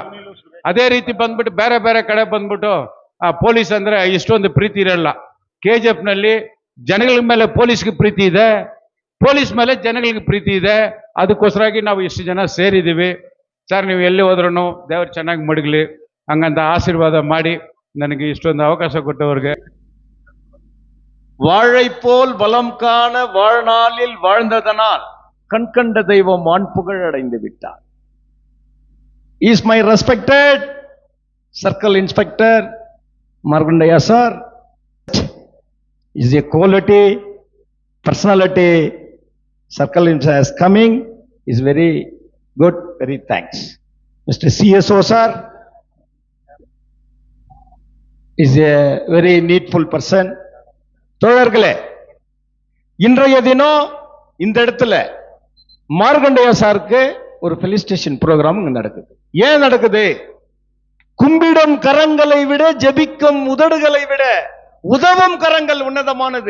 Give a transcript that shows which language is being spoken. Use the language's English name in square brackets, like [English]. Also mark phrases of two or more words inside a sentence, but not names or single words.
[Kannada] ಅದೇ ರೀತಿ ಬಂದ್ಬಿಟ್ಟು ಬೇರೆ ಕಡೆ ಬಂದ್ಬಿಟ್ಟು ಆ ಪೊಲೀಸ್ ಅಂದರೆ ಇಷ್ಟೊಂದು ಪ್ರೀತಿ ಇರಲ್ಲ. KGFನಲ್ಲಿ ಜನಗಳ ಮೇಲೆ ಪೊಲೀಸ್ಗೆ ಪ್ರೀತಿ ಇದೆ, ಪೊಲೀಸ್ ಮೇಲೆ ಜನಗಳಿಗೆ ಪ್ರೀತಿ ಇದೆ. ಅದಕ್ಕೋಸ್ಕರಾಗಿ ನಾವು ಇಷ್ಟು ಜನ ಸೇರಿದ್ದೀವಿ. ಸರ್ ನೀವು ಎಲ್ಲಿ ಹೋದ್ರೂ ದೇವ್ರು ಚೆನ್ನಾಗಿ ಮಡಗಲಿ ಹಂಗಂತ ಆಶೀರ್ವಾದ ಮಾಡಿ ನನಗೆ ಇಷ್ಟೊಂದು ಅವಕಾಶ ಕೊಟ್ಟವ್ರಿಗೆ. [Tamil] வாழை போல் வலம் காண வாழ்நாளில் வாழ்ந்ததனால் கண்கண்ட தெய்வம் வான்புகழ் அடைந்து விட்டார். [English] Is my respected Circle Inspector Margandaya sir is a quality personality. Circle Inspector is coming is very good, very thanks. Mr. CSO sir is a very needful person. [Tamil] தோழர்களே, இன்றைய தினம் இந்த இடத்துல மார்கண்டையா சாருக்கு ஒரு [English] felicitation program [Tamil] இங்க நடக்குது. ஏன் நடக்குது? கும்பிடும் கரங்களை விட ஜெபிக்கும் உதடுகளை விட உதவும் கரங்கள் உன்னதமானது.